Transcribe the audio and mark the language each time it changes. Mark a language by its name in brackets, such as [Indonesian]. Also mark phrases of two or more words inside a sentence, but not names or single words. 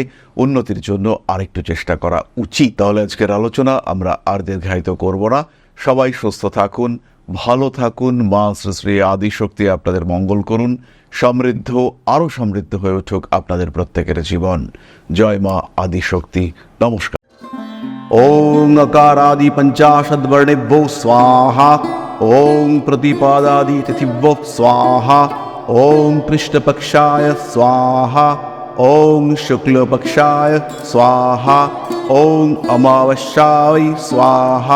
[Bangla] উন্নতির জন্য আরেকটু চেষ্টা করা উচিত। তাহলে আজকের আলোচনা আমরা আর দীর্ঘায়িত করব না। সবাই সুস্থ থাকুন, ভালো থাকুন। মা শ্রী শ্রী আদিশক্তি আপনাদের মঙ্গল করুন। সমৃদ্ধ, আরো সমৃদ্ধ হয়ে উঠুক আপনাদের প্রত্যেকের জীবন। জয় মা আদিশক্তি। নমস্কার। [Sanskrit] ओम नकारादि पंचाशद वर्णेभ्यो स्वाहा। ओम प्रतिपादादि तिथिभ्यो स्वाहा। ओम कृष्णपक्षाय स्वाहा। ओम शुक्लपक्षाय स्वाहा। ओम अमावस्याय स्वाहा।